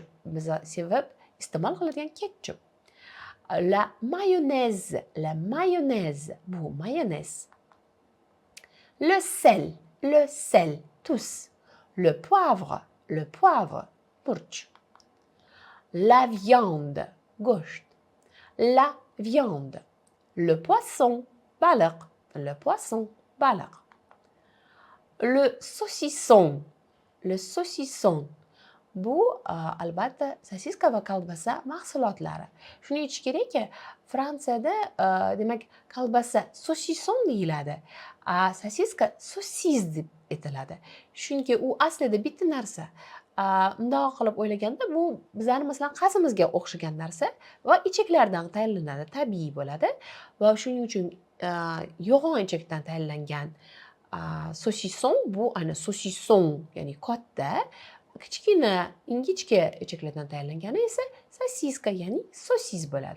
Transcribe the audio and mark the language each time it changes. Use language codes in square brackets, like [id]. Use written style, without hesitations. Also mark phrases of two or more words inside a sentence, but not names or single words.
[uz] Biz sevib iste'mol qiladigan ketchup. [fr] La mayonnaise, [uz] bu mayonnaise. [fr] Le sel, tous. Le poivre, murch. La viande, gocht. La viande. Le poisson, baliq. Le saucisson, [uz] bu albatta sosiska va kolbasa mahsulotlari. Shuni aytish kerakki, Fransiyada demak kolbasa saucisson deyiladi. Sosiska sosis deb aytiladi. Chunki u aslida bitta narsa. Bundoq qilib o'ylaganda bu bizlarning masalan qazimizga o'xshagan narsa va ichaklardan tayyorlanadi, tabiiy bo'ladi va shuning uchun yo'g'on ichakdan tayyorlangan saucisson bu ayni saucisson, ya'ni katta, kichkina, ingichka ichaklardan tayyorlangani esa sosiska, ya'ni sosis bo'ladi.